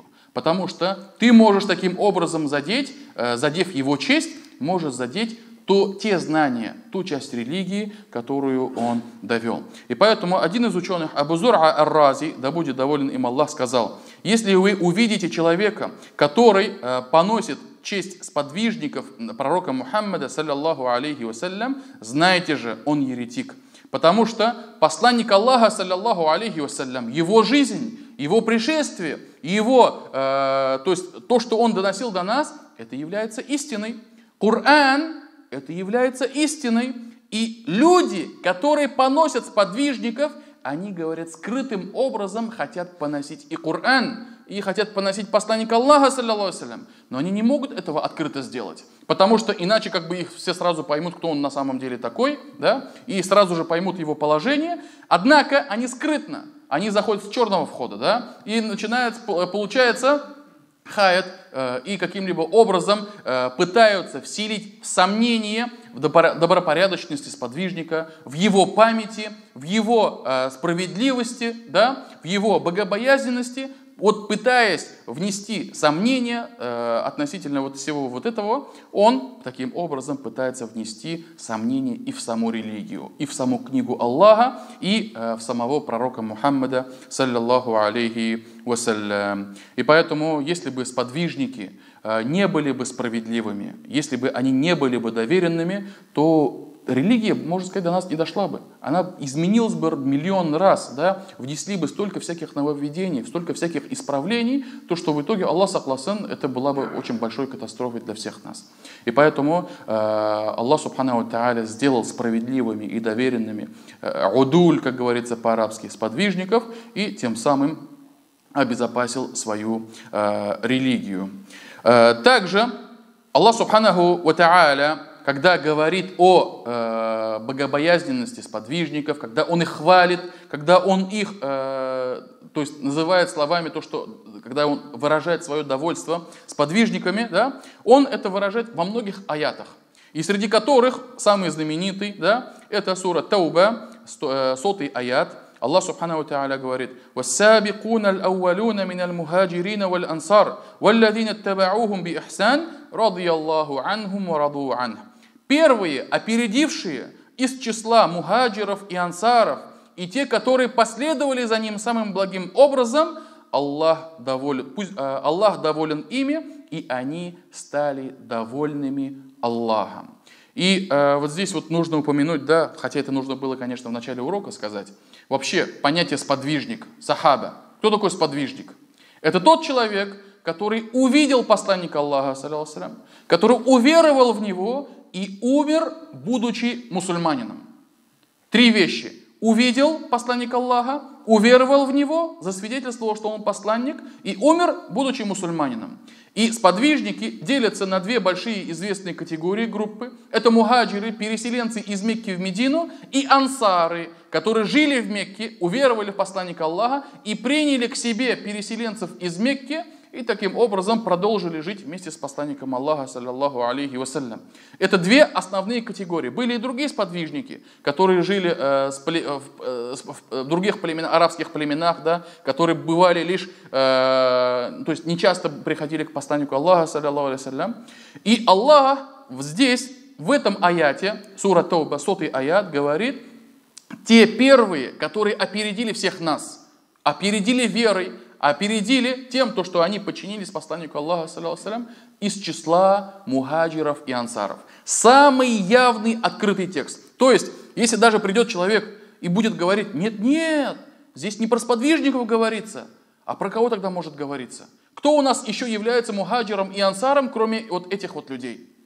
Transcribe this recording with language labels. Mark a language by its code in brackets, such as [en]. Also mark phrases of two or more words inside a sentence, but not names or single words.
[ru] Потому что ты можешь таким образом задев его честь, можешь задеть те знания, ту часть религии, которую он довел. И поэтому один из ученых, Абу Зур'a ар-Рази, да будет доволен им Аллах, сказал: если вы увидите человека, который поносит честь сподвижников пророка Мухаммада, [ar] صلى الله عليه وسلم, [ru] знайте же, он еретик. Потому что посланник Аллаха, [ar] صلى الله عليه وسلم, [ru] его жизнь, его пришествие, то есть то, что он доносил до нас, это является истиной. Коран — это является истиной. И люди, которые поносят сподвижников, они, говорят, скрытым образом хотят поносить и Коран, и хотят поносить посланника Аллаха, [ar] صلى الله عليه وسلم, [ru] но они не могут этого открыто сделать. Потому что иначе как бы их все сразу поймут, кто он на самом деле такой, да, и сразу же поймут его положение. Однако они скрытно, они заходят с черного входа, да, и получается, хаят и каким-либо образом пытаются вселить сомнение в добропорядочности сподвижника, в его памяти, в его справедливости, да, в его богобоязненности, вот пытаясь внести сомнения относительно вот всего вот этого, он таким образом пытается внести сомнения и в саму религию, и в саму книгу Аллаха, и в самого пророка Мухаммада, [ar] صلى الله عليه وسلم. [ru] И поэтому, если бы сподвижники не были бы справедливыми, если бы они не были бы доверенными, то религия, можно сказать, до нас не дошла бы. Она изменилась бы миллион раз, да? Внесли бы столько всяких нововведений, столько всяких исправлений, то, что в итоге, [tt] Аллах сакласын, [ru] это была бы очень большой катастрофой для всех нас. И поэтому [ar] الله سبحانه وتعالى [ru] сделал справедливыми и доверенными удуль, как говорится по-арабски, сподвижников, и тем самым обезопасил свою религию. Также [ar] الله سبحانه وتعالى, [ru] когда говорит о богобоязненности сподвижников, когда он их хвалит, когда он их, то есть называет словами то, что, когда он выражает свое довольство сподвижниками, да, он это выражает во многих аятах. И среди которых самый знаменитый, да, это сура Тауба, 100-й аят. [ar] الله سبحانه وتعالى [ru] говорит: [ar] «والسابقون الأولون من المهاجرين والأنصار والذين اتبعوهم بإحسان رضي الله عنهم ورضوا عنه». [ru] Первые, опередившие из числа мухаджиров и ансаров, и те, которые последовали за ним самым благим образом, Аллах доволен ими, и они стали довольными Аллахом. И вот здесь вот нужно упомянуть, да, хотя это нужно было, конечно, в начале урока сказать, вообще понятие сподвижник, сахаба. Кто такой сподвижник? Это тот человек, который увидел посланника Аллаха, [ar] صلى الله عليه وسلم, [ru] который уверовал в него и умер, будучи мусульманином. Три вещи. Увидел посланника Аллаха, уверовал в него, засвидетельствовал, что он посланник, и умер, будучи мусульманином. И сподвижники делятся на две большие известные категории, группы. Это мухаджиры, переселенцы из Мекки в Медину, и ансары, которые жили в Мекке, уверовали в посланника Аллаха и приняли к себе переселенцев из Мекки, и таким образом продолжили жить вместе с посланником Аллаха, [ar] صلى الله عليه وسلم. [ru] Это две основные категории. Были и другие сподвижники, которые жили в других арабских племенах, да, которые бывали лишь, то есть не часто приходили к посланнику Аллаха, [ar] صلى الله عليه وسلم. [ru] И Аллах здесь, в этом аяте, сура Тауба, 100-й аят, говорит: те первые, которые опередили всех нас, опередили верой, опередили тем, то, что они подчинились посланнику Аллаха, [ar] صلى الله عليه وسلم, [ru] из числа мухаджиров и ансаров. Самый явный открытый текст. То есть, если даже придет человек и будет говорить: нет, здесь не про сподвижников говорится, а про кого тогда может говориться? Кто у нас еще является мухаджиром и ансаром, кроме вот этих вот людей?